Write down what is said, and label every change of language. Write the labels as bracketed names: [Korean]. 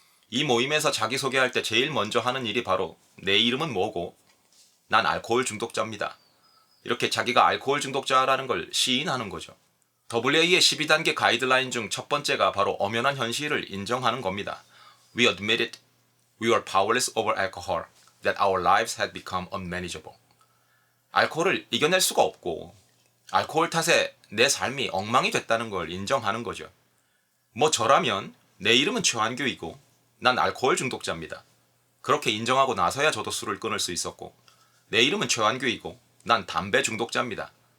[Korean] 이 모임에서 자기소개할 때 제일 먼저 하는 일이 바로 내 이름은 뭐고 난 알코올 중독자입니다. 이렇게 자기가 알코올 중독자라는 걸 시인하는 거죠. AA의 12단계 가이드라인 중 첫 번째가 바로 엄연한 현실을 인정하는 겁니다. [English] We admitted we were powerless over alcohol, that our lives had become unmanageable. [Korean] 알코올을 이겨낼 수가 없고 알코올 탓에 내 삶이 엉망이 됐다는 걸 인정하는 거죠. 뭐 저라면 내 이름은 최환규이고 난 알코올 중독자입니다. 그렇게 인정하고 나서야 저도 술을 끊을 수 있었고 내 이름은 최환규이고 난 담배 중독자입니다.